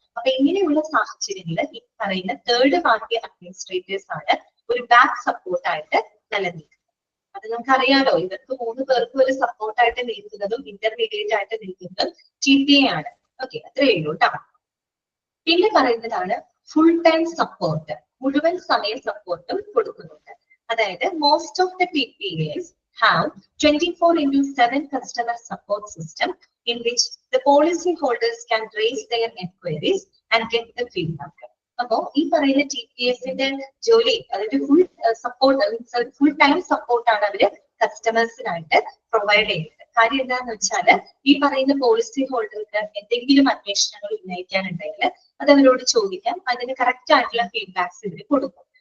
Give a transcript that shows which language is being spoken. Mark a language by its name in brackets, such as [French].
[Malayalam] അപ്പൊ ഇങ്ങനെയുള്ള സാഹചര്യങ്ങളിൽ ഈ പറയുന്ന തേർഡ് പാർട്ടി അഡ്മിനിസ്ട്രേറ്റേഴ്സ് ആണ് ഒരു ബാക്ക് സപ്പോർട്ടായിട്ട് നിലനിൽക്കുന്നത്. അത് നമുക്കറിയാലോ, ഇവർക്ക് 3 പേർക്കും ഒരു സപ്പോർട്ടായിട്ട് നിൽക്കുന്നതും ഇന്റർമീഡിയറ്റ് ആയിട്ട് നിൽക്കുന്നതും TPA ആണ്. ഓക്കെ, അത്രയേ ഉള്ളൂ കേട്ടോ. പിന്നെ പറയുന്നതാണ് ഫുൾ ടൈം സപ്പോർട്ട്, മുഴുവൻ സമയ സപ്പോർട്ടും കൊടുക്കുന്നുണ്ട്. [English] അതായത് most of the TPAs have 24/7 customer support system in which the policy holders can raise their enquiries and get the feedback. [Malayalam] അപ്പോ ഈ പറയുന്ന TPAസിന്റെ ജോലി അതായത് ഫുൾ സപ്പോർട്ട്, ഫുൾ ടൈം സപ്പോർട്ടാണ് അവര് കസ്റ്റമേഴ്സിനായിട്ട് പ്രൊവൈഡ് ചെയ്യുന്നത്. കാര്യം എന്താന്ന് വെച്ചാൽ ഈ പറയുന്ന പോളിസി ഹോൾഡർക്ക് എന്തെങ്കിലും അന്വേഷണങ്ങൾ ഉന്നയിക്കാനുണ്ടെങ്കിൽ അത് അവരോട് ചോദിക്കാം, അതിന് കറക്റ്റ് ആയിട്ടുള്ള ഫീഡ്ബാക്സ് ഇവർ കൊടുക്കും.